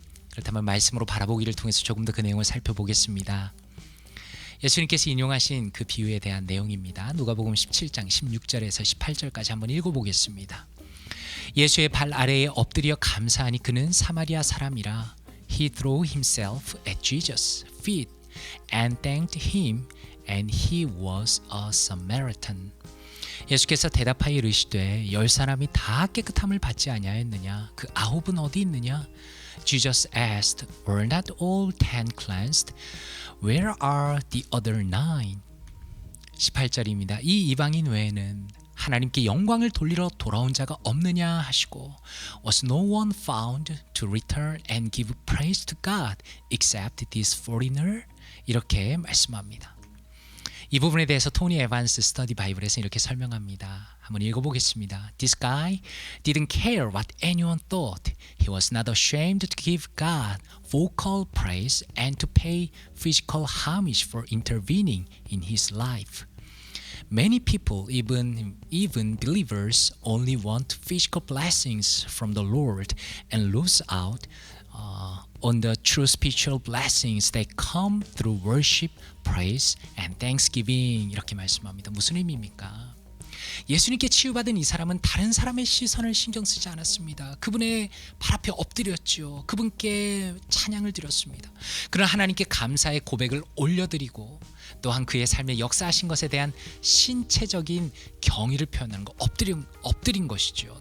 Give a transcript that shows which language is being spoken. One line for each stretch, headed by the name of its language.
Korean: 그렇다면 말씀으로 바라보기를 통해서 조금 더 그 내용을 살펴보겠습니다. 예수님께서 인용하신 그 비유에 대한 내용입니다. 누가복음 17장 16절에서 18절까지 한번 읽어보겠습니다. 예수의 발 아래에 엎드려 감사하니 그는 사마리아 사람이라.
English: He threw himself at Jesus' feet and thanked him, and he was a Samaritan.
Korean: 예수께서 대답하여 이르시되, 10사람이 다 깨끗함을 받지 아니하였느냐? 그 9은 어디 있느냐?
English: Jesus asked, Were not all 10 cleansed? Where are the other 9?
Korean: 18절입니다. 이 이방인 외에는 하나님께 영광을 돌리러 돌아온 자가 없느냐 하시고,
English: Was no one found to return and give praise to God except this foreigner?
Korean: 이렇게 말씀합니다. 이 부분에 대해서 토니 에반스 스터디 바이블에서 이렇게 설명합니다. 한번 읽어보겠습니다.
English: This guy didn't care what anyone thought. He was not ashamed to give God vocal praise and to pay physical homage for intervening in his life. Many people, even believers, only want physical blessings from the Lord and lose out on the true spiritual blessings that come through worship, praise, and thanksgiving.
Korean: 이렇게 말씀합니다. 무슨 의미입니까? 예수님께 치유받은 이 사람은 다른 사람의 시선을 신경 쓰지 않았습니다. 그분의 발 앞에 엎드렸죠. 그분께 찬양을 드렸습니다. 그러나 하나님께 감사의 고백을 올려드리고, 또한 그의 삶에 역사하신 것에 대한 신체적인 경의를 표현하는 것, 엎드린 것이죠.